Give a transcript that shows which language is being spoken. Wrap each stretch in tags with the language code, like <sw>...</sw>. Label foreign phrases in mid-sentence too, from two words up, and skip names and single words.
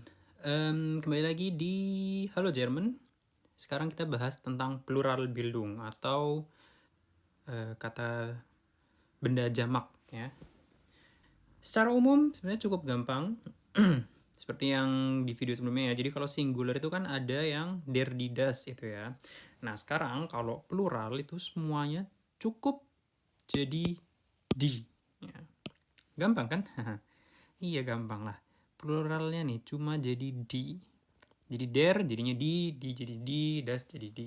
<id>Kembali lagi di Halo Jerman. Sekarang kita bahas tentang plural Bildung atau kata benda jamak ya. Secara umum sebenarnya cukup gampang. Seperti yang di video sebelumnya ya. Jadi kalau singular itu kan ada yang</id> <de>der, die, das</de> <id>itu ya. Nah, sekarang kalau plural itu semuanya cukup jadi di. Ya. Gampang kan? Iya gampang lah. Pluralnya nih cuma jadi di. Jadi der jadinya di jadi di, das jadi di.</id>